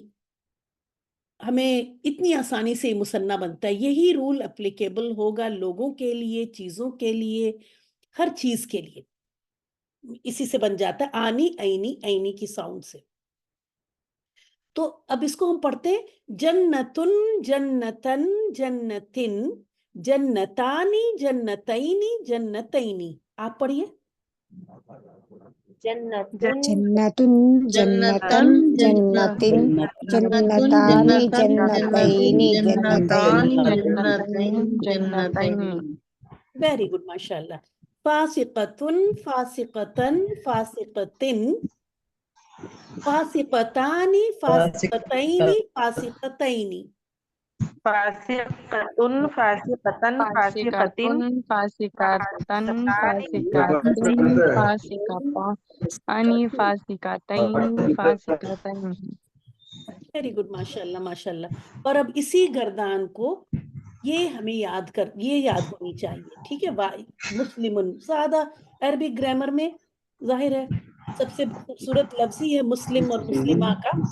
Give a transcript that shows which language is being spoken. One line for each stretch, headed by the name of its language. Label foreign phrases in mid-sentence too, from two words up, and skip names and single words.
Urdu: ہمیں اتنی آسانی سے مثنیٰ بنتا ہے. یہی رول اپلیکیبل ہوگا لوگوں کے لیے، چیزوں کے لیے، ہر چیز کے لیے اسی سے بن جاتا ہے، آنی اینی اینی کی ساؤنڈ سے. تو اب اس کو ہم پڑھتے ہیں
Arabic: جنتن جنتن جنتن جنتانی جنتینی جنتینی.
Urdu: آپ پڑھیے.
Arabic: جنتن جنتن جنتن جنتن جنتانی جنتینی جنتینی.
English: Very good,
Arabic: ماشاء اللہ. فاسقتن فاسقتن فاسقتن فاسقتانی فاسقتینی فاسقتینی. فاسقتن فاسقتن فاسقتن فاسقاتن فاسقاتن فاسقتان فاسقتین فاسقتین.
English: Very good,
Arabic: ماشاء اللہ ماشاء اللہ.
Urdu: اور اب اسی گردان کو یہ ہمیں یاد ہونی چاہیے، ٹھیک ہے. مسلمن زیادہ
English: Arabic grammar
Urdu: میں ظاہر ہے سب سے خوبصورت لفظ ہی ہے مسلم اور مسلمہ کا.